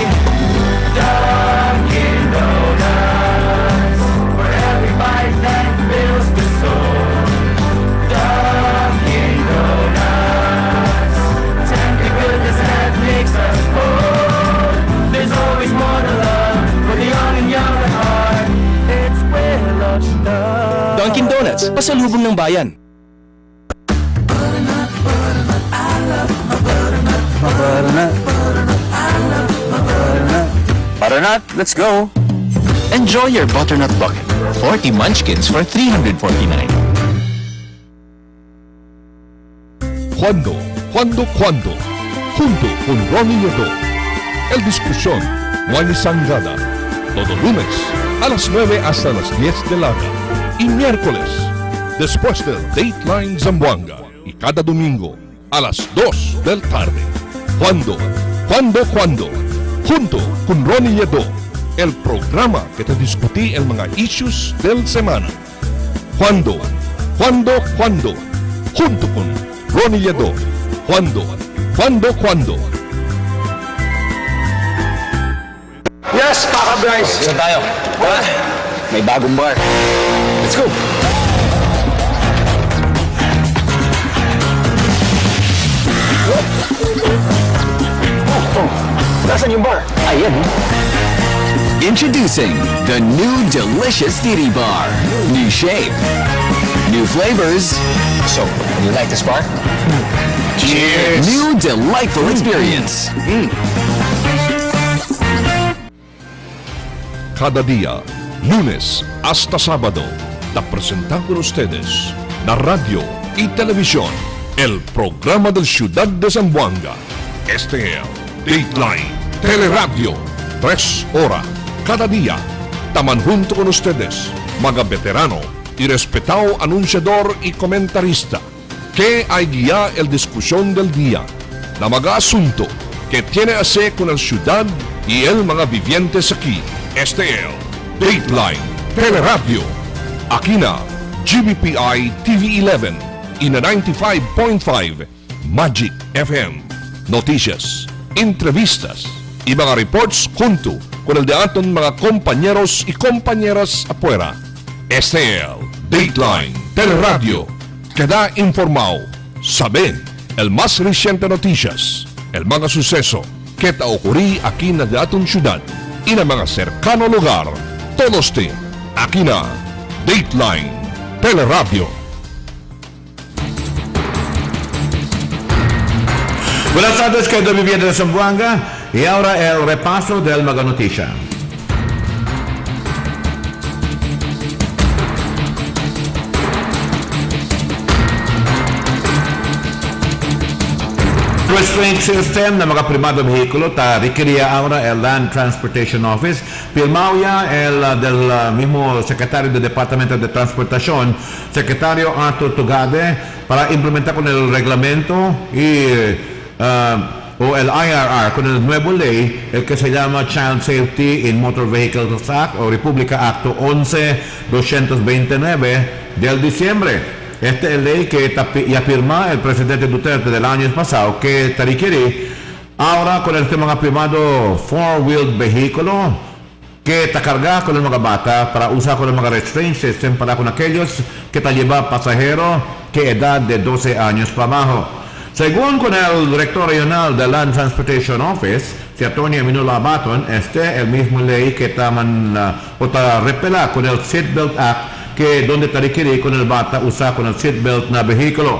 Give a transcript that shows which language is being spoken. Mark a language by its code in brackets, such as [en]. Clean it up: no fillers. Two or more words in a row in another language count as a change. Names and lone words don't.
[en] Dunkin' Donuts, for every bite that fills the soul. Dunkin' Donuts, tender goodness that makes us whole. There's always more to love for the young and young at heart. It's where love starts. Dunkin' Donuts, [tl] pasalubong ng bayan. [en] Butternut, let's go! Enjoy your butternut bucket. 40 munchkins for 349. [cbk] Cuando, junto con Ronnie Nieto. El Discusión, Juan y Sangada. Todo lunes, a las 9 hasta las 10 de la noche. Y miércoles, después del Dateline Zamboanga. Y cada domingo, a las 2 del tarde. Cuando, junto con Ronnie Nieto. El programa que te discutí el mga issues del semana. Cuando, junto con Ronnie Nieto. Cuando. [en] Yes, Paka Bryce! [tl] Saan tayo? May bagong bar. [en] Let's go! [tl] Nasaan yung bar? Ayan. [en] Introducing the new delicious Diddy Bar. New shape, new flavors. So, you like this bar? Cheers! New delightful experience. [cbk] Cada día, lunes hasta sábado, te presentamos con ustedes la radio y televisión, el programa del Ciudad de Zamboanga. Este es Dateline, Teleradio, 3 horas cada día. Taman junto con ustedes, mga veterano y respetado anunciador y comentarista que hay guía el discusión del día na mga asunto que tiene a hacer con la ciudad y el mga vivientes aquí. Este es el Dateline Teleradio. Aquí na GBPI TV11 y na 95.5 Magic FM. Noticias, entrevistas y mga reports junto con el de aton mga compañeros y compañeras afuera. Este es el Dateline Teleradio. Queda informado, sabe el más reciente noticias, el mga suceso que ta ocurrí aquí na aton ciudad y na mga cercano lugar. Todos te aquí na Dateline Teleradio. Buenas tardes, querido viviente de Zamboanga, y ahora el repaso del Maga Noticia. [en] Restraint system [cbk] ng mga privado vehículo requería ahora el Land Transportation Office. Firmado ya el del mismo secretario del Departamento de Transportación, secretario Arthur Tugade, para implementar con el reglamento y o el IRR con el nuevo ley, el que se llama Child Safety in Motor Vehicles Act o República Acto 11-229 del diciembre. Esta es la ley que ya firmó el presidente Duterte del año pasado, que te requiere ahora con el tema privado four-wheeled vehículo que te carga con el mga bata para usar con el mga [en] restraint system [cbk] para con aquellos que te lleva pasajeros que edad de 12 años para abajo. Según con el director regional del Land Transportation Office, si Antonio Minula Abaton, este es el mismo ley que te repela con el Seatbelt Act, que donde te requiere con el bata usar con el seatbelt na vehículo.